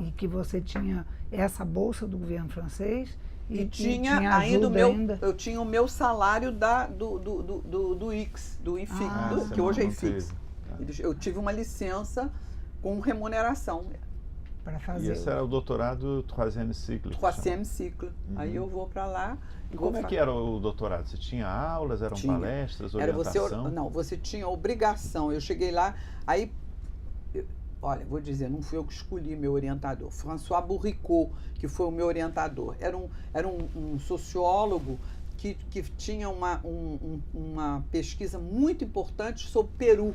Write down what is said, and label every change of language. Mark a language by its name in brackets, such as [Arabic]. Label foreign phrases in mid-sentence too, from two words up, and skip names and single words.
[Portuguese] E que você tinha essa bolsa do governo francês e tinha ainda eu tinha o meu salário do IFIX, que hoje é IFIX. Eu tive uma licença com remuneração para fazer. E esse era o doutorado [French] troisième cycle. Troisième cycle. [Portuguese] Aí eu vou para lá. E como é que era o doutorado? Você tinha aulas, eram palestras, orientação? Você tinha obrigação. Eu cheguei lá, aí... Olha, vou dizer, não fui eu que escolhi meu orientador. François Bourricot, que foi o meu orientador. Era um sociólogo que tinha uma pesquisa muito importante sobre Peru.